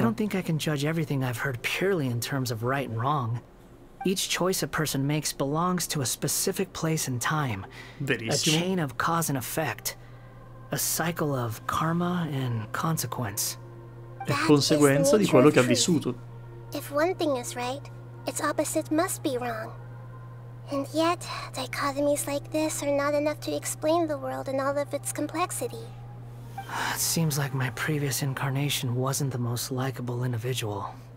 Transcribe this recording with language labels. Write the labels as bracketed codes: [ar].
[en] don't think I can judge everything I've heard purely in terms of right and wrong. Each choice a person makes belongs to a specific place and time. A [it] Verissimo. [en] chain of cause and effect. A cycle of karma and consequence. [it] È conseguenza di quello che ha vissuto. [en] If one thing is right, its opposite must be wrong. And yet, dichotomies like this are not enough to explain the world in all of its complexity. It seems like my previous incarnation wasn't the most likable individual.